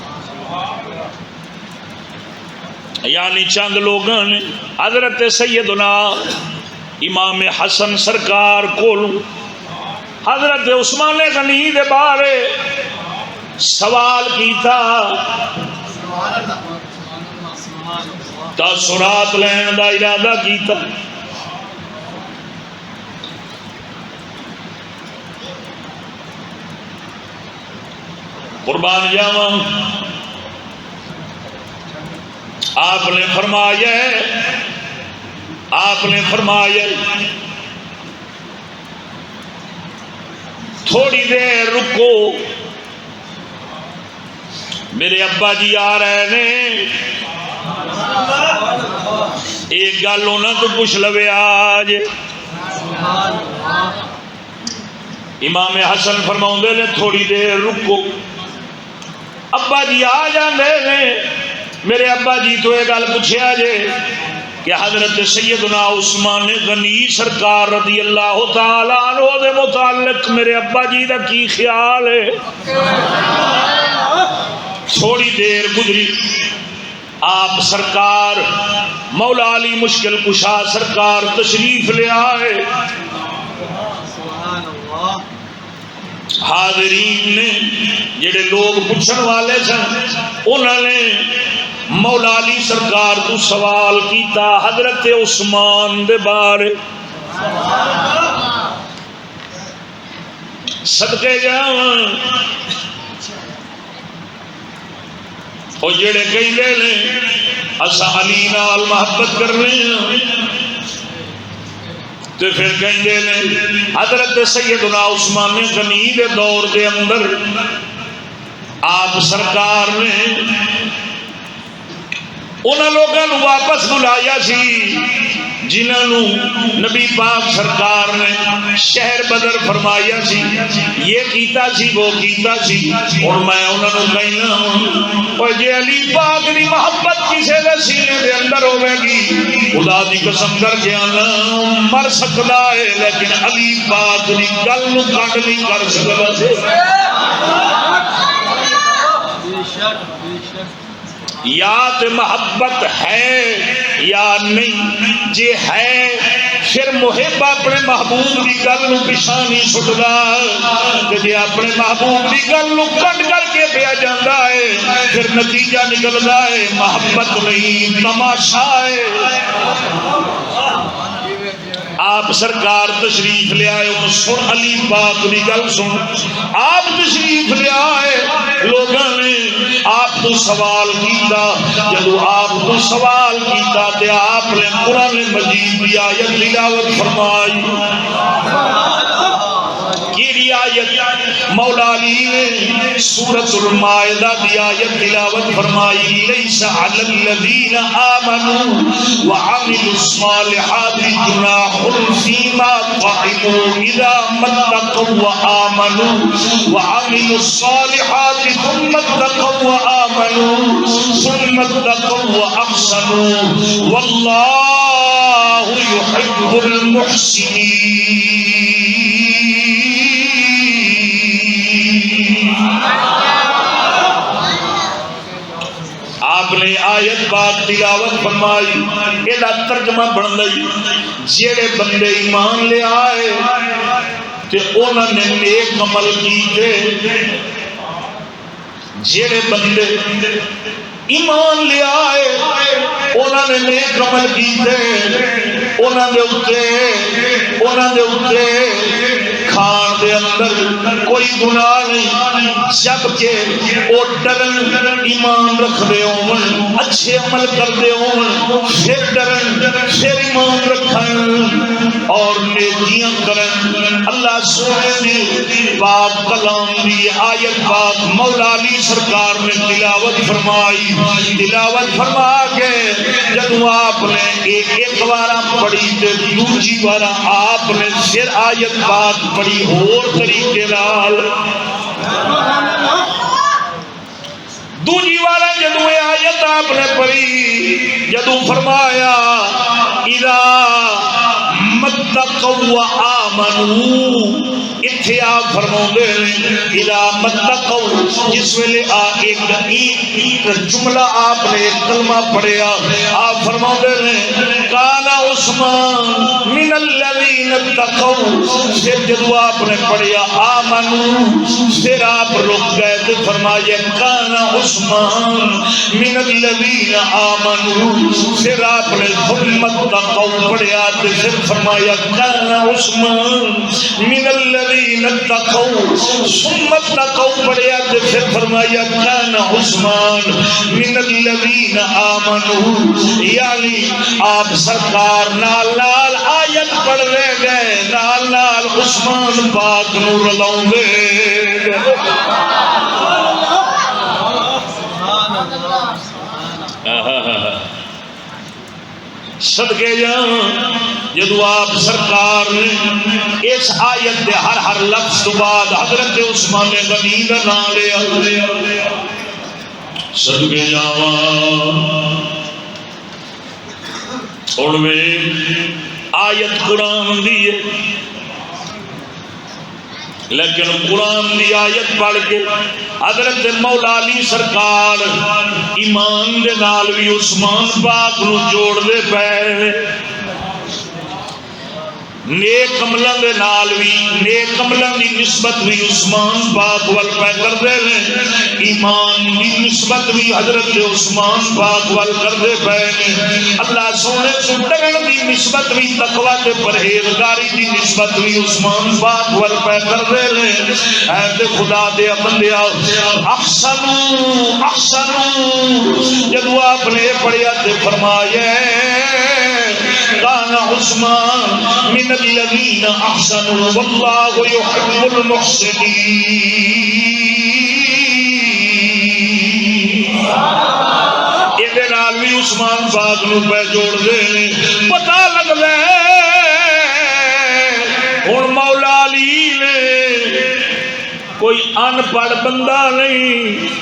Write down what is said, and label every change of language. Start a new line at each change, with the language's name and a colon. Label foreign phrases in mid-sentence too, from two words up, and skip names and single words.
Punjabi: یعنی چند لوگوں نے حضرت سیدنا امام حسن سرکار کو حضرت عثمان غنی دے بارے سوال کیتا تاثرات لین دا ارادہ کیتا قربان جاواں آپ نے فرمایا تھوڑی دیر رکو میرے ابا جی آ رہے نے ایک گل انہوں تو پوچھ لوے آج امام حسن فرماؤں نے تھوڑی دیر رکو ابا جی آ جاندے نے میرے ابا جی تو یہ گل پوچھیا جے کہ حضرت سیدنا عثمان غنی سرکار
Arabic: رضی اللہ تعالیٰ عنہ
Punjabi: دے متعلق میرے ابا جی دا کی خیال ہے تھوڑی دیر گزری، آپ سرکار مولا علی مشکل کشا سرکار تشریف لے آئے۔
Arabic: سبحان اللہ۔
Punjabi: حاضرین نے جڑے لوگ پوچھن والے سن انہوں نے مولا علی سرکار تو سوال کیتا حضرت عثمان دے بارے۔ صدقے جاواں او جڑے کہندے نے اسا علی نال محبت کرنے ہاں تے پھر کہندے نے حضرت سیدنا عثمان غنی دے دور دے اندر آپ سرکار نے انہاں لوگاں نو واپس بلایا سی جنہاں نو نبی پاک سرکار نے شہر بدر فرمایا سی، یہ کیتا سی وہ کیتا سی، اور میں انہاں نو کہنا اور جے علی پاک دی محبت کسے دے سینے دے اندر ہوے گی خدا دی قسم کر کے آنا مر سکدا ہے لیکن علی پاک دی گل نو کٹ نہیں کر سکدا۔ یا تے محبت ہے یا نہیں، جے ہے پھر محب اپنے محبوب کی گل نو پیچھا نہیں سٹدا، تے جے اپنے محبوب کی گل نو کٹ کر کے پیا جاندا ہے پھر نتیجہ نکلدا ہے محبت نہیں تماشا ہے۔ آپ سرکار تشریف لے آئے سن علی پاک کی گل سن، آپ تشریف لے آئے لوگوں نے آپ تو سوال کیتا، جدو آپ تو سوال کیتا تے آپ نے قرآن مجید کی آیت تلاوت فرمائی۔ کی آیت؟ مولا علی نے سورۃ المائدہ کی آیت تلاوت فرمائی،
Arabic: لیس علی الذین آمنوا وعملوا الصالحات جناح فیما طعموا اذا ما اتقوا وآمنوا وعملوا الصالحات ثم اتقوا وآمنوا ثم اتقوا واحسنوا واللہ يحب المحسنین۔
Punjabi: آپ نے آیت پاک تلاوت فرمائی، یہ ترجمہ بن گئی جڑے بندے ایمان لے آئے تے انہوں نے نیک عمل کیتے، جڑے بندے ایمان لے آئے انہوں نے نیک عمل کیتے، انہوں نے اتے کھان دے اندر کوئی گناہ نہیں، جبکہ وہ ڈرن ایمان رکھ دے ہون اچھے عمل کر دے ہون پھر ڈرن پھر ایمان رکھن اور نیکیاں کرن۔ اللہ سونے نے پاک کلام دی آیت پاک مولا علی سرکار نے تلاوت فرمائی، تلاوت فرما کے جدو آپ نے ایک بارہ پڑھی تے دوسری بارہ آپ نے پھر آیت پاک پڑھی اور طریقے نال، دوسری والا جدو آیت آپ نے پڑھی جدو فرمایا
Arabic: اذا متقوا وآمنوا،
Punjabi: اتھے آپ فرماؤندے ہیں
Arabic: اذا متقوا،
Punjabi: جس ویلے ایک جملہ آپ نے ایک کلمہ پڑھیا آپ فرماؤندے ہیں
Arabic: کان عثمان من الذین اتقوا،
Punjabi: پھر جدو آپ نے پڑھیا آمنوا پھر آپ رک گئے تو فرمایا
Arabic: کان عثمان من الذین آمنوا،
Punjabi: پھر آپ نے
Arabic: ثم اتقوا
Punjabi: پڑھیا تو پھر فرمایا
Arabic: کان عثمان من الذین اتقوا، ثم اتقوا
Punjabi: پڑھیا تو پھر فرمایا
Arabic: کان عثمان من الذین آمنوا،
Punjabi: یعنی آپ سرکار نال نال آیت پڑھ رہے گئے نال نال عثمان پاک نو رلاؤں دے صدقے جاواں جدو آپ سرکار نے اس آیت دے ہر لفظ تو بعد حضرت عثمان غنی دا نام لیا، صدقے جاواں اور میں آیت قرآن دی ہے لیکن قرآن دی آیت پڑھ کے حضرت مولا علی سرکار ایمان دے نال بھی عثمان پاک نو جوڑ دے پے، نیک عملاں دے نال بھی، نیک عملاں دی نسبت بھی عثمان پاک ول پہ کردے نے، ایمان دی نسبت بھی حضرت عثمان پاک ول کردے پے نے، اللہ سونے تو ڈرن دی نسبت بھی، تقوی تے پرہیزگاری دی نسبت بھی عثمان پاک ول پہ کردے نے۔ اے تے خدا دے بندیا،
Arabic: احسنوا احسنوا
Punjabi: جدو آپ نے پڑھیا تے فرمایا
Arabic: کان عثمان من الذین احسنوا واللہ یحب المحسنین،
Punjabi: یہ نال بھی عثمان پاک نو پہ جوڑ دے، پتہ لگ لے ہن مولا علی نے کوئی ان پڑھ بندہ نہیں،